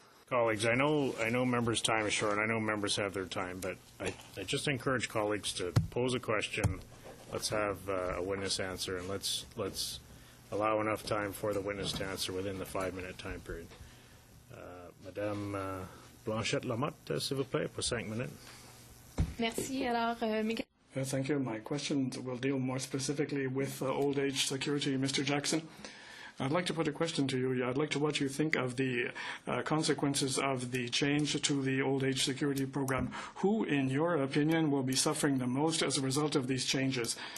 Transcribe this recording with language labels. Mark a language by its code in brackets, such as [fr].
[en] Colleagues, I know members' time is short. I know members have their time, but I just encourage colleagues to pose a question. Let's have a witness answer, and let's allow enough time for the witness to answer within the 5-minute time period. [fr] Madame Blanchette-Lamotte, s'il vous plaît, pour 5 minutes. Merci. Alors, [en] Thank you. My questions will deal more specifically with old age security, Mr. Jackson. I'd like to put a question to you. I'd like to what you think of the consequences of the change to the old age security program. Who, in your opinion, will be suffering the most as a result of these changes?